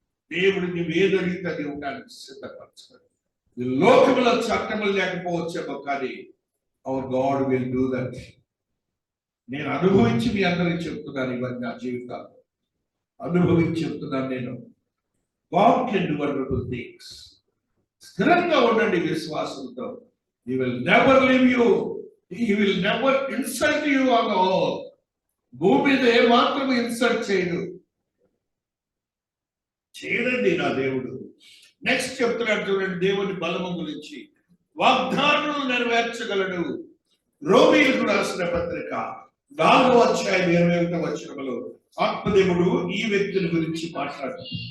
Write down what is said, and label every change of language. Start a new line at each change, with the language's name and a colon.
Telugu: దేవుడు నువ్వు ఏదడిగితే అది ఉండడానికి సిద్ధపరచుకోండి. ఈ లోకములో చట్టములు లేకపోవచ్చేమో, కానీ
English: Our God will do that.
Telugu: నేను అనుభవించి మీ అందరికి చెప్తున్నాను, ఇవన్నీ నా జీవితాలు అనుభవించి చెప్తున్నాను నేను.
English: God can do wonderful things.
Telugu: స్థిరంగా ఉండండి విశ్వాసంతో.
English: He will never leave you. He will never insult you on the earth.
Telugu: భూమి మీద ఏమాత్రం ఇన్సల్ట్ చేయడండి నా దేవుడు. నెక్స్ట్ చెప్తున్నాడు చూడండి, దేవుని బలము గురించి. వాగ్దానం నెరవేర్చగలడు. రోమీయులకు రాసిన పత్రిక 4వ అధ్యాయం 21వ వచనములో ఆత్మదేవుడు ఈ వ్యక్తిని గురించి మాట్లాడు.